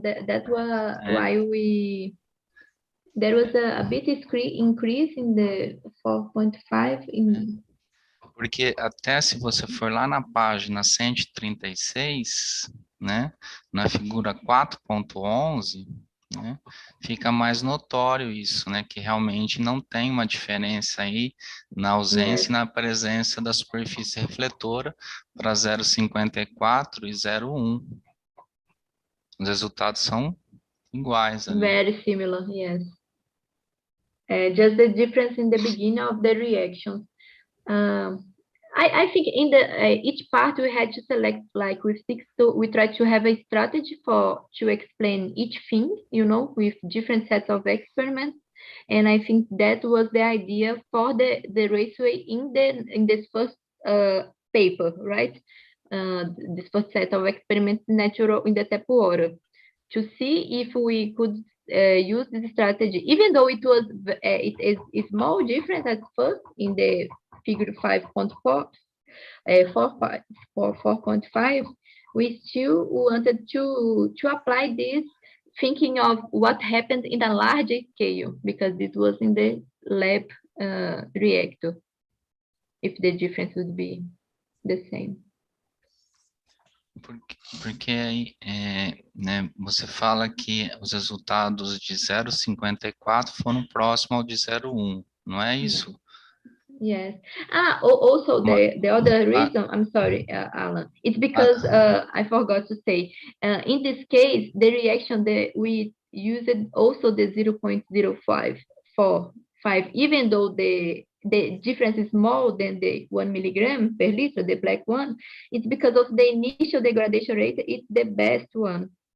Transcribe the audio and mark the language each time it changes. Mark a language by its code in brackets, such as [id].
[en] That was why there was a bit increase in the 4.5 in. [pt] Porque até se você for lá na página 136, né, na figura 4.11, né, fica mais notório isso, né, que realmente não tem uma diferença aí na ausência e na presença da superfície refletora para 0,54 e 0,1. Os resultados são iguais ali. [en] Very similar, yes. Just the difference in the beginning of the reaction. I think in each part we had to select, like with Sixto, we tried to have a strategy to explain each thing, with different sets of experiments. And I think that was the idea for the raceway in this first paper, right? This first set of experiments natural in the tap water, to see if we could use this strategy, even though it was it is a small difference at first in the figure 5.4, 4.5. We still wanted to apply this, thinking of what happened in a larger scale, because this was in the lab reactor, if the difference would be the same. [pt] Porque aí, né, você fala que os resultados de 0,54 foram próximos ao de 0,1, não é isso? [en] Yes. Also the other reason, I'm sorry, Alan, it's because I forgot to say, in this case, the reaction that we used also the 0.0545, even though the difference is more than the 1 milligram per liter, the black one, it's because of the initial degradation rate, it's the best one.